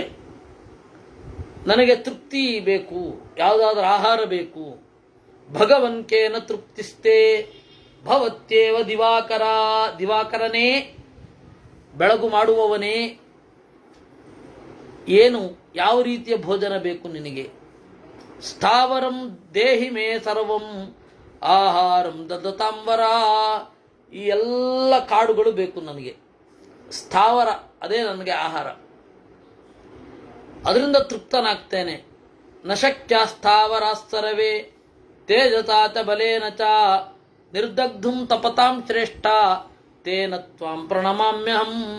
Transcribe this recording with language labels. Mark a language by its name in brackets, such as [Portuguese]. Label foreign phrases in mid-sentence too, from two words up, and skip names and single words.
[Kannada] ನನಗೆ ತೃಪ್ತಿ ಬೇಕು, ಯಾವುದಾದ್ರೂ ಆಹಾರ ಬೇಕು. [Sanskrit] ಭಗವಂಕೇನ ತೃಪ್ತಿಸ್ತೆ ಭವತ್ಯೇವ ದಿವಾಕರ. [Kannada] ದಿವಾಕರನೇ, ಬೆಳಗು ಮಾಡುವವನೇ, ಏನು ಯಾವ ರೀತಿಯ ಭೋಜನ ಬೇಕು ನಿನಗೆ? [Sanskrit] ಸ್ಥಾವರಂ ದೇಹಿ ಮೇ ಸರ್ವಂ ಆಹಾರಂ ದದತಾಂಬರ. [Kannada] ಈ ಎಲ್ಲ ಕಾಡುಗಳು ಬೇಕು ನನಗೆ. ಸ್ಥಾವರ, ಅದೇ ನನಗೆ ಆಹಾರ, ಅದರಿಂದ ತೃಪ್ತನಾಗ್ತೇನೆ. [Sanskrit] ನ ಶಕ್ಯ ಸ್ಥಾವರಾಸ್ತರವೇ ತೇಜತಾಚ ಬಲೇನ ಚ ನಿರ್ದಗ್ಧುಂ ತಪತಾಂ ಶ್ರೇಷ್ಠ ತೇನ ತ್ವಾಂ ಪ್ರಣಮಾಮ್ಯಹಂ.